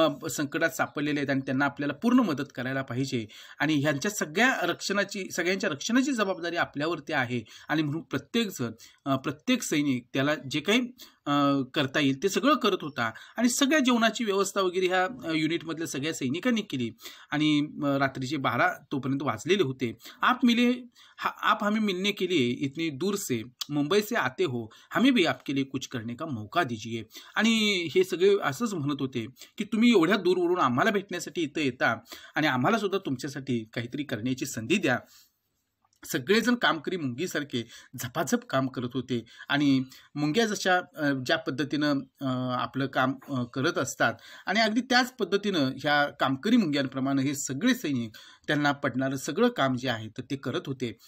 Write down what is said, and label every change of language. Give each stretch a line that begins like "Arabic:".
Marathi: संकटात सापडलेले आहेत आणि त्यांना आपल्याला पूर्ण मदत करायला पाहिजे आणि ह्यांच्या सगळ्यांच्या रक्षणाची जबाबदारी आपल्यावरती आहे आणि म्हणून प्रत्येक सैनिक त्याला जे काही करता येईल ते सगळं करत होता आणि सगळ्या जेवणाची व्यवस्था वगैरे ह्या युनिटमधल्या सगळ्या सैनिकांनी केली आणि रात्रीचे 12 तोपर्यंत वाजलेले होते.
Hindi: आप हमें मिलने के लिए इतनी दूर से मुंबई से आते हो, हमें भी आपके लिए कुछ करने का मौका दीजिए.
Marathi: आणि हे सगळे असंच म्हणत होते की तुम्ही एवढ्या दूरवरून आम्हाला भेटण्यासाठी इथं येता आणि आम्हाला सुद्धा तुमच्यासाठी काहीतरी करण्याची संधी द्या. सगळेजण कामकरी मुंगीसारखे झपाझप काम करत होते आणि मुंग्या जशा ज्या पद्धतीनं आपलं काम करत असतात आणि अगदी त्याच पद्धतीनं ह्या कामकरी मुंग्यांप्रमाणे हे सगळे सैनिक त्यांना पडणारं सगळं काम जे आहे तर ते करत होते.